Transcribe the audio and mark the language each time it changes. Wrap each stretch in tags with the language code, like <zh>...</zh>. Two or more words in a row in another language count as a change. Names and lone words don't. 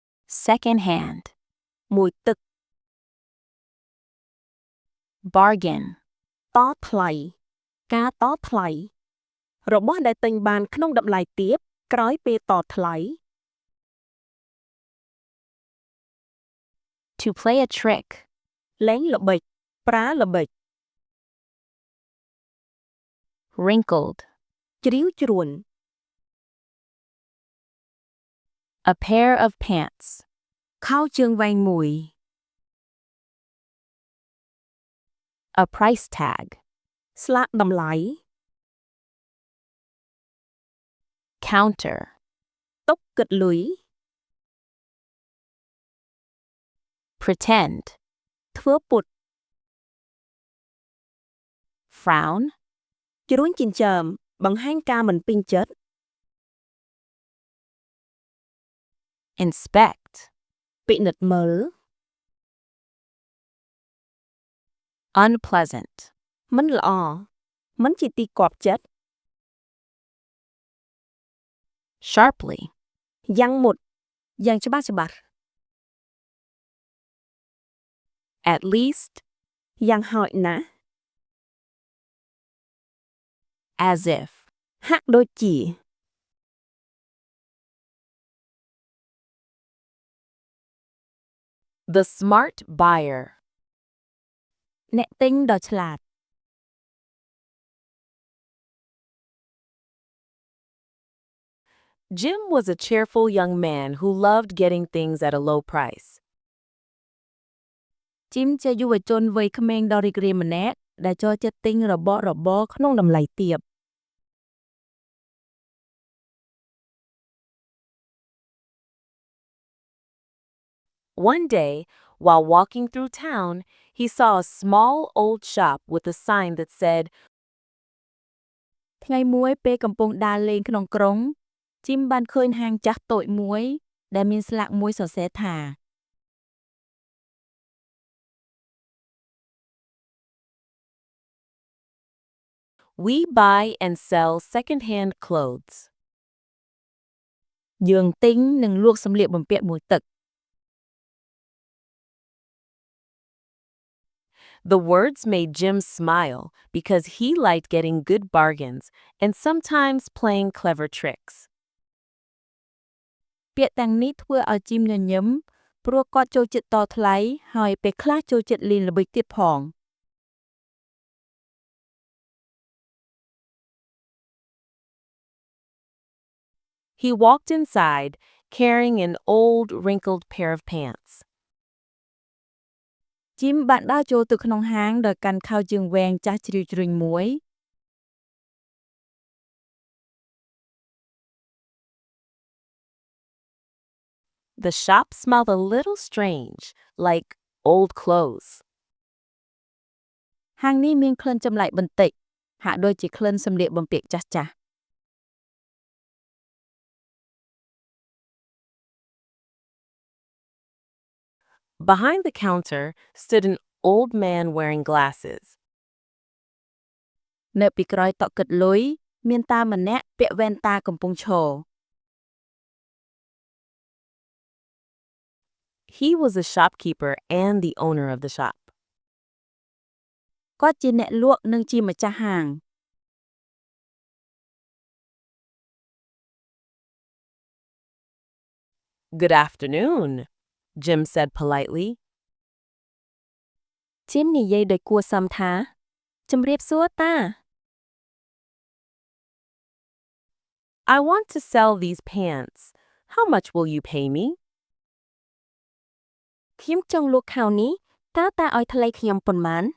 <en>second hand,</en> <km>មួយទឹក</km> <en>bargain,</en> <km>តថ្លៃការតថ្លៃរបស់ដែលទិញបានក្នុងតម្លៃទាបក្រោយពេលតថ្លៃ</km> <en>to play a trick,</en> <km>លេងល្បិចប្រើល្បិច</km> <en>wrinkled,</en> <km>ជ្រីវជ្រួញ</km> <en>a pair of pants,</en> <km>ខោជើងវែងមួយ</km> <en>a price tag,</en> <km>ស្លាកតម្លៃ</km> <en>counter,</en> <km>តុគិតលុយ</km> <en>pretend,</en> <km>ធ្វើពុត</km> <en>frown,</en> <km>ជ្រួញចិញ្ចើមបង្ហាញការមិនពេញចិត្ត</km> <en>inspect,</en> <km>ពិនិត្យមើល</km> <en>unpleasant,</en> <km>មិនល្អមិនជាទីគាប់ចិត្ត</km> <en>sharply,</en> <km>យ៉ាងមុតយ៉ាងច្បាស់ច្បាស់</km> <en>at least,</en> <km>យ៉ាងហោចណាស់</km> <en>as if,</en> <km>ហាក់ដូចជា</km> <en>the smart buyer,</en> <km>អ្នកទិញដ៏ឆ្លាត</km> <en>Jim was a cheerful young man who loved getting things at a low price.</en> <km>ជីមជាយុវជនវ័យក្មេងដ៏រីករាយម្នាក់ដែលចូលចិត្តទិញរបស់របរក្នុងតម្លៃទាប</km> <en>One day, while walking through town, he saw a small old shop with a sign that said,</en> <km>ថ្ងៃមួយពេលកំពុងដើរលេងក្នុងក្រុងជីមបានឃើញហាងចាស់តូចមួយដែលមានស្លាកមួយសរសេរថា</km> <en>"We buy and sell second-hand clothes."</en> <km>យើងទិញនិងលក់សម្លៀកបំពាក់មួយទឹក</km> <en>The words made Jim smile because he liked getting good bargains and sometimes playing clever tricks.</en> <km>ពាក្យទាំងនេះធ្វើឲ្យជីមញញឹមព្រោះគាត់ចូលចិត្តតថ្លៃហើយពេលខ្លះចូលចិត្តលេងល្បិចទៀតផង</km> <en>He walked inside, carrying an old, wrinkled pair of pants.</en> <km>ជីមបានដើរចូលទៅក្នុងហាងដោយកាន់ខោជើងវែងចាស់ជ្រីវជ្រួញមួយ</km> <en>The shop smelled a little strange, like old clothes.</en> <km>ហាងនេះមានក្លិនចម្លែកបន្តិចហាក់ដូចជាក្លិនសម្លៀកបំពាក់ចាស់ចាស់</km> <en>Behind the counter stood an old man wearing glasses.</en> <km>នៅពីក្រោយតុគិតលុយមានតាម្នាក់ពាក់វ៉ែនតាកំពុងឈរ</km> <en>He was a shopkeeper and the owner of the shop.</en> <km>គាត់ជាអ្នកលក់និងជាម្ចាស់ហាង</km> <en>"Good afternoon," Jim said politely.</en> <km>ជីមនិយាយដោយគួរសមថាជំរាបសួរតា</km> <en>"I want to sell these pants. How much will you pay me?"</en> <km>ខ្ញុំចង់លក់ខោនេះតើតាឲ្យថ្លៃខ្ញុំប៉ុន្មាន</km>